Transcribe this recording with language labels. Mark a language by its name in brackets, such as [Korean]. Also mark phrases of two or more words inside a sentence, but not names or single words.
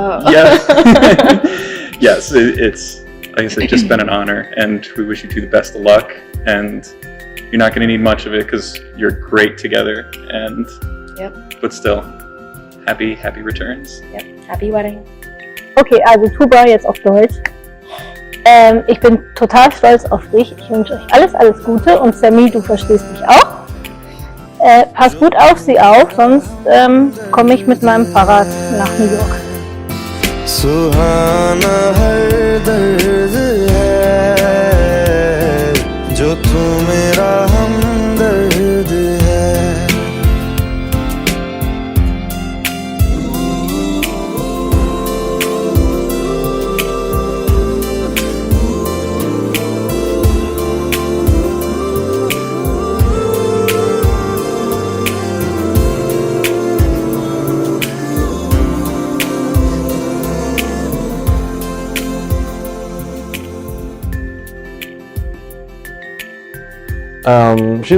[English] Yes, yes, it's like I said, just been an honor, and we wish you two the best of luck. And you're not going to need much of it because you're great together. And but still, happy returns. Yep, happy wedding. [German] Okay, also Tuba jetzt auf Deutsch. Ich bin total stolz auf dich. Ich wünsche euch alles Gute und Sammy, du verstehst mich auch. Pass gut auf sie auf, sonst komme ich mit meinem Fahrrad nach New York. [Hindi] सुहाना हर दर्द है, जो तू मेरा हमदर्द है। [English] She's a